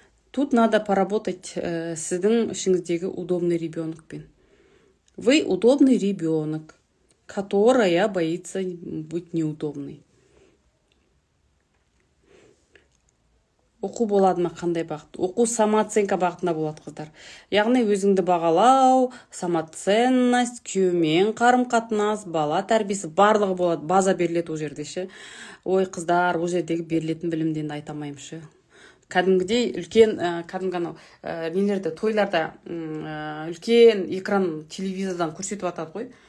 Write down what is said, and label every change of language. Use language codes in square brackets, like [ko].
[ru] Тут надо поработать [kk] сіздің ішіңіздегі [ru] удобный ребенокпен. Вы удобный ребенок, которая боится быть неудобной. [kk] Оқу болады ма, қандай бағыт? Оқу самооценка бағытында болады, қыздар. Яғни өзіңді бағалау, самоценность, күйеумен қарым-қатынас, бала тәрбиесі барлығы болады, база беріледі ол жерде ше. Ой, қыздар, ол жердегі берілетін білімден айтамаймын ше. Кәдімгідей үлкен, кәдімгі анау нелерді, тойларда үлкен экран телевизордан көрсетіп атады ғой.